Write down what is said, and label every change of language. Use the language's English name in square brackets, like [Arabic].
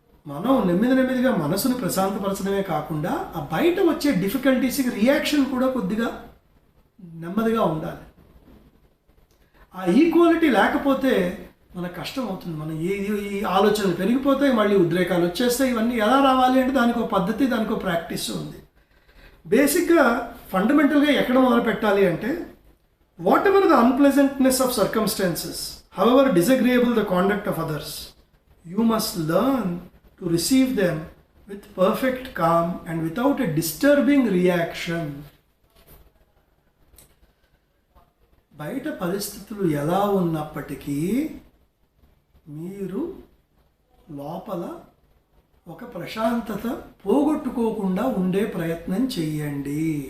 [Telugu] మనం నెమ్మదిగా మనసును ప్రశాంతపరచడమే కాకుండా ఆ బయట వచ్చే డిఫికల్టీస్కి రియాక్షన్ కూడా కొద్దిగా నెమ్మదిగా ఉండాలి. ఆ ఈక్వాలిటీ లేకపోతే మనకు కష్టం అవుతుంది. మన ఈ ఆలోచనలు పెరిగిపోతాయి, మళ్ళీ ఉద్రేకాలు వచ్చేస్తాయి. ఇవన్నీ ఎలా రావాలి అంటే దానికి ఒక పద్ధతి, దానికి ఒక ప్రాక్టీస్ ఉంది. బేసిక్గా ఫండమెంటల్గా ఎక్కడ మొదలు పెట్టాలి అంటే, [English] Whatever the unpleasantness of circumstances, however disagreeable the conduct of others, you must learn to receive them with perfect calm and without a disturbing reaction. [Telugu] బయట పరిస్థితులు ఎలా ఉన్నప్పటికీ మీరు లోపల ఒక ప్రశాంతత పోగొట్టుకోకుండా ఉండే ప్రయత్నం చెయ్యండి.